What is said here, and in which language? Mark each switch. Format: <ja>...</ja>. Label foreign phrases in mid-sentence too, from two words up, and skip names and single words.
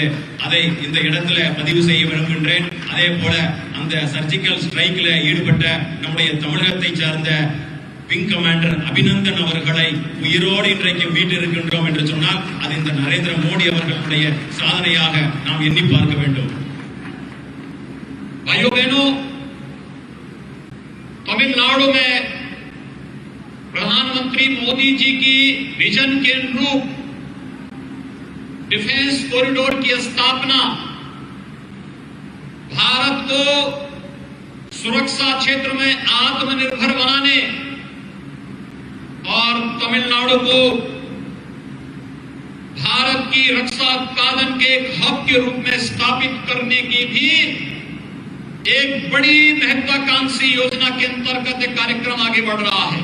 <ta>அதை இந்த இடத்துல பதிவு செய்ய விரும்புகின்றேன். அதே போல அந்த சர்ஜிக்கல் ஸ்ட்ரைக்ல ஈடுபட்ட நம்முடைய தமிழகத்தை சார்ந்த விங் கமாண்டர் அபிநந்தன் அவர்களை உயிரோடு இன்றைக்கு மீட்டிருக்கின்றோம் என்று சொன்னால் அது இந்த நரேந்திர மோடி அவர்களுடைய சாதனையாக நாம் எண்ணி பார்க்க வேண்டும்.</ta> <hi>भाइयों बहनों, तमिलनाडु में प्रधानमंत्री मोदी जी की विजन के अनुरूप डिफेंस कॉरिडोर की स्थापना भारत को सुरक्षा क्षेत्र में आत्मनिर्भर बनाने और तमिलनाडु को भारत की रक्षा उत्पादन के एक हब के रूप में स्थापित करने की भी एक बड़ी महत्वाकांक्षी योजना के अंतर्गत एक कार्यक्रम आगे बढ़ रहा है।</hi>